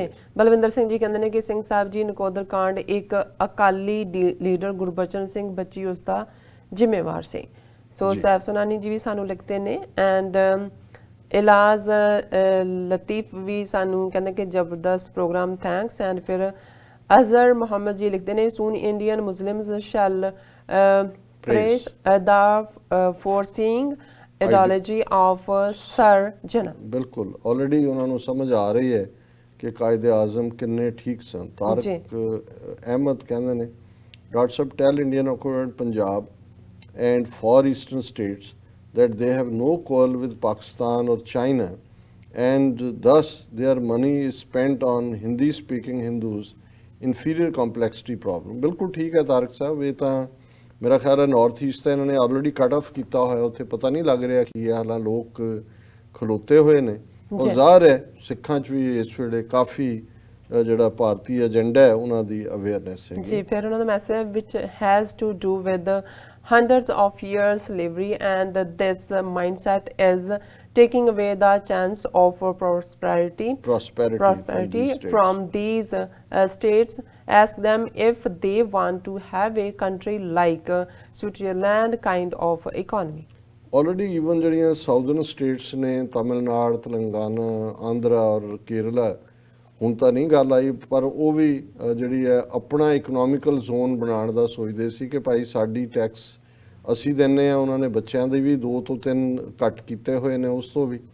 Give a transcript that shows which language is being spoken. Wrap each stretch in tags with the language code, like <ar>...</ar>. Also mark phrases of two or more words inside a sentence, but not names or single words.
<pa>ਬਲਵਿੰਦਰ ਸਿੰਘ ਜੀ ਕਹਿੰਦੇ ਨੇ ਕਿ ਸਿੰਘ ਸਾਹਿਬ ਜੀ, ਨਕੋਦਰ ਕਾਂਡ ਇੱਕ ਅਕਾਲੀ ਲੀਡਰ ਗੁਰਬਚਨ ਸਿੰਘ ਬੱਚੀ ਉਸ ਦਾ ਜ਼ਿੰਮੇਵਾਰ ਸੀ। ਸੋ ਸੈਫ ਸੁਨਾਨੀ ਜੀ ਵੀ ਸਾਨੂੰ ਲਿਖਦੇ ਨੇ। ਐਂਡ ਇਲਾਜ਼ ਲਤੀਫ ਵੀ ਸਾਨੂੰ ਕਹਿੰਦੇ ਕਿ ਜ਼ਬਰਦਸਤ ਪ੍ਰੋਗਰਾਮ, ਥੈਂਕਸ। ਐਂਡ ਫਿਰ ਅਜ਼ਹਰ ਮੁਹੰਮਦ ਜੀ ਲਿਖਦੇ ਨੇ,</pa> <en>soon Indian Muslims shall praise the foreseeing ideology of Sir Jinnah.</en> <pa>ਬਿਲਕੁਲ ਆਲਰੇਡੀ ਉਹਨਾਂ ਨੂੰ ਸਮਝ ਆ ਰਹੀ ਹੈ ਕਿ ਕਾਇਦੇ ਆਜ਼ਮ ਕਿੰਨੇ ਠੀਕ ਸਨ। ਤਾਰਕ ਜੀ। ਅਹਿਮਦ ਕਹਿੰਦੇ ਨੇ, ਡਾਕਟਰ ਸਾਹਿਬ</pa> <en>tell Indian accord Punjab and far eastern states that they have no quarrel with Pakistan or China, and thus their money is spent on Hindi speaking Hindus, inferior complexity problem।</en> <pa>ਬਿਲਕੁਲ ਠੀਕ ਹੈ ਤਾਰਕ ਸਾਹਿਬ, ਇਹ ਤਾਂ ਮੇਰਾ ਖਿਆਲ ਹੈ ਨਾਰਥ ਈਸਟ ਤਾਂ ਇਹਨਾਂ ਨੇ</pa> <en>already cut off</en> <pa>ਕੀਤਾ ਹੋਇਆ, ਉੱਥੇ ਪਤਾ ਨਹੀਂ ਲੱਗ ਰਿਹਾ ਕੀ ਹੈ, ਹਾਲਾਂ ਲੋਕ ਖਲੋਤੇ ਹੋਏ ਨੇ। ਔਰ ਜ਼ਾਹਰ ਹੈ ਸਿੱਖਾਂ 'ਚ ਵੀ ਇਸ ਵੇਲੇ ਕਾਫੀ ਜਿਹੜਾ ਭਾਰਤੀ ਏਜੰਡਾ ਹੈ ਉਹਨਾਂ ਦੀ ਅਵੇਅਰਨੈਸ ਹੈ ਜੀ। ਫਿਰ ਉਹਨਾਂ ਦਾ</pa> <en>ਮੈਸੇਜ which has to do with hundreds of years slavery, and this mindset is taking away the chance of prosperity from these states. Ask them if they want to have a country like Switzerland kind of economy. already even</en> <pa>ਜਿਹੜੀਆਂ</pa> <en>southern states</en> <pa>ਨੇ, ਤਮਿਲਨਾਡੂ, ਤੇਲੰਗਾਨਾ, ਆਂਧਰਾ ਔਰ ਕੇਰਲਾ, ਹੁਣ ਤਾਂ ਨਹੀਂ ਗੱਲ ਆਈ, ਪਰ ਉਹ ਵੀ ਜਿਹੜੀ ਹੈ ਆਪਣਾ</pa> <en>economical zone</en> <pa>ਬਣਾਉਣ ਦਾ ਸੋਚਦੇ ਸੀ ਕਿ ਭਾਈ ਸਾਡੀ ਟੈਕਸ ਅਸੀਂ ਦਿੰਦੇ ਹਾਂ, ਉਹਨਾਂ ਨੇ ਬੱਚਿਆਂ ਦੇ ਵੀ 2 ਤੋਂ 3 ਘੱਟ ਕੀਤੇ ਹੋਏ ਨੇ ਉਸ ਤੋਂ ਵੀ।</pa>